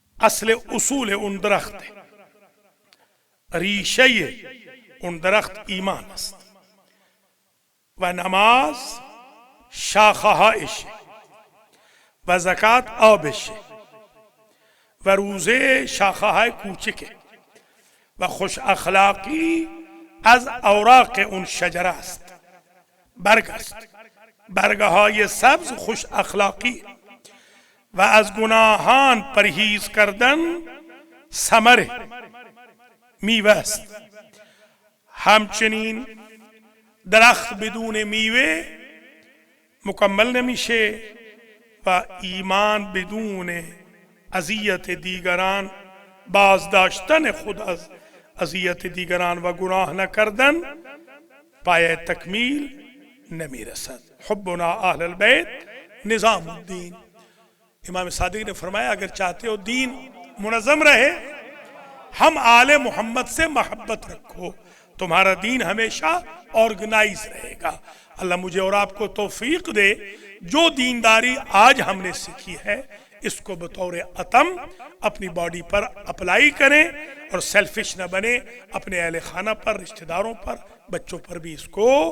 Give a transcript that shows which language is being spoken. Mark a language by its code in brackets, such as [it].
[fa] اصل اصول اون درخت ہے، ریشه اون درخت ایمان است و نماز شاخه‌هایشه و زکات آبشه و روزه شاخه‌های کوچکه و خوش اخلاقی از اوراق اون شجره است، برگ است. برگهای سبز خوش اخلاقی و از گناهان پرهیز کردن ثمر میوه است. همچنین درخت بدون میوه مکمل نمیشه و ایمان بدون اذیت دیگران، بازداشتن خود از اذیت دیگران و گناه نکردن پایه تکمیل نمیرسد. [ar] حبنا اہل البیت نظام الدین. [ur] امام صادق نے فرمایا اگر چاہتے ہو دین منظم رہے، ہم آل محمد سے محبت رکھو، تمہارا دین ہمیشہ آرگنائز رہے گا۔ اللہ مجھے اور آپ کو توفیق دے جو دینداری آج ہم نے سیکھی ہے اس کو بطور عتم اپنی باڈی پر اپلائی کریں اور سیلفش نہ بنے، اپنے اہل خانہ پر، رشتہ داروں پر، بچوں پر بھی اس کو